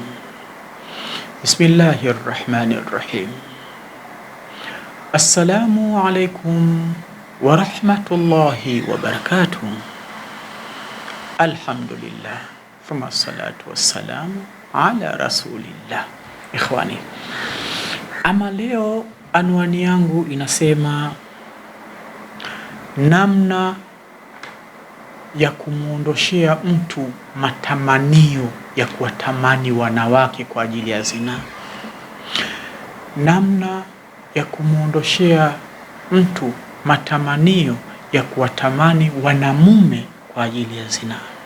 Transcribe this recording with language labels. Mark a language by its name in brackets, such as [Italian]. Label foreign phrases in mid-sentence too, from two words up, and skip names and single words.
[Arabic] بسم الله الرحمن الرحيم. السلام عليكم ورحمة الله وبركاته. الحمد لله ثم الصلاة والسلام على رسول الله. [Swahili] Ikhwani, ama leo anwani yangu inasema namna ya kumuondoshea mtu matamanio ya kuwatamani wanawake kwa ajili ya zinaa. Namna ya kumuondoshea mtu matamanio ya kuwatamani wanamume kwa ajili ya zinaa.